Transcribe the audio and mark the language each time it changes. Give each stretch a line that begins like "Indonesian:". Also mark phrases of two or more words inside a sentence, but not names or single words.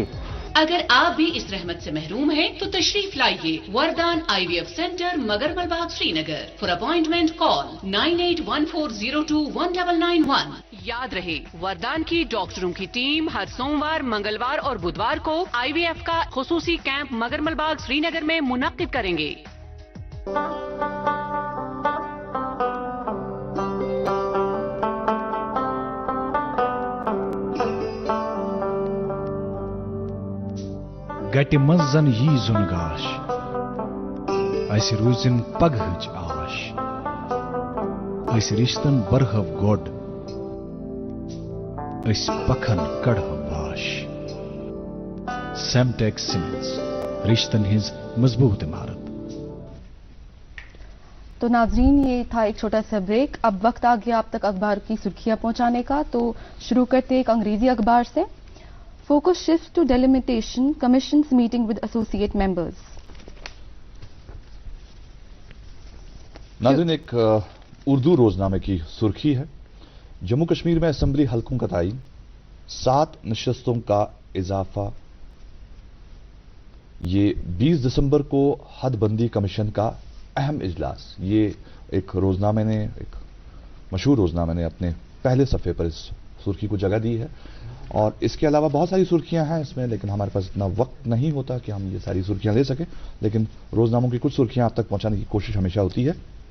Urdu: اگر آپ بھی اس رحمت سے محروم ہیں تو تشریف لائیے وردان IVF سینٹر مگرمل باغ سری نگر۔
English: for appointment call 9814021991۔
Urdu: یاد رہے، وردان کی ڈاکٹروں کی ٹیم ہر سوموار، منگلوار اور بدوار کو IVF کا خصوصی کیمپ مگرمل باغ سری نگر میں منعقد کریں گے۔
Kashmiri: گٹہِ منٛز زن یی زُن گاش، اسہِ روٗزِن پگہٕچ آش، أسۍ رِشتن برہو گۄڈ، أسۍ پکھن کڑہو باش۔ سیمٹیک سیمنٹس، رشتن ہٕنٛز مضبوط عمارت۔
Urdu: تو ناظرین، یہ تھا ایک چھوٹا سا بریک۔ اب وقت آ گیا آپ تک اخبار کی سرخیاں پہنچانے کا، تو شروع کرتے ایک انگریزی اخبار سے۔
English: Focus shifts to delimitation, Commission's meeting with associate members.
Urdu: ناظرین، ایک اردو روزنامے کی سرخی ہے، جموں کشمیر میں اسمبلی حلقوں کا تعین، 7 نشستوں کا اضافہ۔ یہ 20 دسمبر کو حد بندی کمیشن کا اہم اجلاس، یہ ایک روزنامے نے، ایک مشہور روزنامے نے اپنے پہلے صفحے پر اس سرخی کو جگہ دی ہے، اور اس کے علاوہ بہت ساری سرخیاں ہیں اس میں، لیکن ہمارے پاس اتنا وقت نہیں ہوتا کہ ہم یہ ساری سرخیاں لے سکیں، لیکن روزناموں کی کچھ سرخیاں آپ تک پہنچانے کی کوشش ہمیشہ ہوتی ہے۔